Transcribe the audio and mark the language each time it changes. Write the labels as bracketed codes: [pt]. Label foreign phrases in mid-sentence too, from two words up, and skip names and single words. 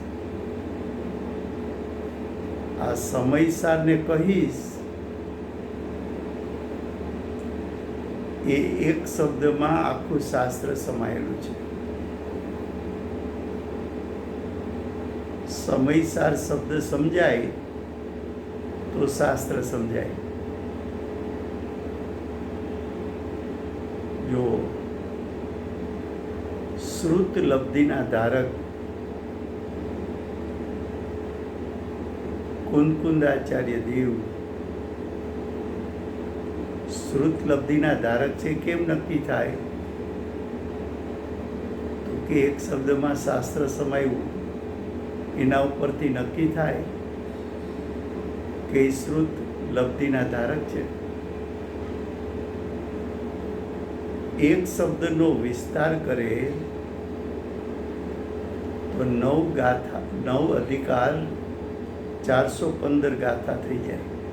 [gu] આ સમયસારને કહીશ એ એક શબ્દમાં આખું શાસ્ત્ર સમાયેલું છે. સમયસાર શબ્દ સમજાય તો શાસ્ત્ર સમજાય. જો શ્રુત લબ્ધિના ધારક કુંદકુંદાચાર્ય દેવ શ્રુત લબ્ધિના ધારક છે કેમ નક્કી થાય? તો કે એક શબ્દમાં શાસ્ત્ર સમાયું એના ઉપરથી નક્કી થાય કે શ્રુત લબ્ધિના ધારક છે. એક શબ્દનો વિસ્તાર કરે તો 9 અધિકાર 415 ગાથા થઈ જાય.